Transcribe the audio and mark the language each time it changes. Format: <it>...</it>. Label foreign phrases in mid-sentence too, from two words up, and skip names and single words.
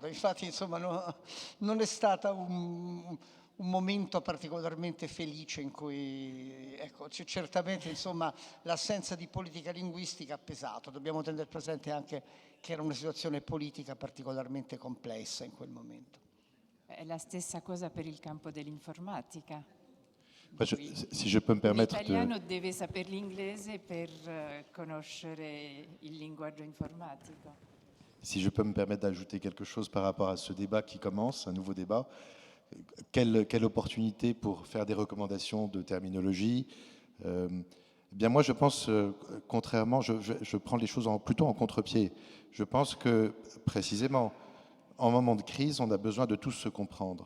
<it>Infatti, insomma, non è stato un momento particolarmente felice in cui, ecco, certamente, insomma, l'assenza di politica linguistica ha pesato. Dobbiamo tenere presente anche che era una situazione politica particolarmente complessa in quel momento. È la stessa cosa per il campo dell'informatica.</it> <fr>Si je peux me permettre</fr> <it>L'italiano deve sapere l'inglese per conoscere il linguaggio informatico.</it> <fr>Si je peux me permettre d'ajouter quelque chose par rapport à ce débat qui commence, un nouveau débat, quelle opportunité pour faire des recommandations de terminologie. Bien moi je pense, contrairement, je prends les choses plutôt en contre-pied. Je pense que précisément, en moment de crise, on a besoin de tous se comprendre.</fr>